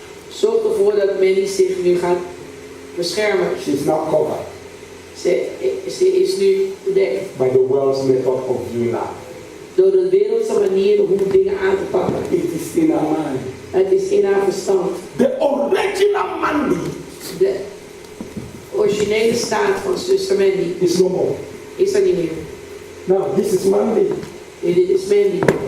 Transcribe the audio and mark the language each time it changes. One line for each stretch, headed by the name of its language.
Dutch: zorgen ervoor dat Mandy zich nu gaat beschermen.
English: She's now covered
Dutch: Ze is nu bedekt
English: by the world's method of viewing life.
Dutch: door de wereldse manier om dingen aan te pakken.
English: It is in her mind.
Dutch: Het is in haar verstand.
English: The original Mandy
Dutch: De originele staat van zuster Mandy
English: is no more.
Dutch: is er niet meer.
English: Now this is Mandy.
Dutch: Nu, dit is Mandy.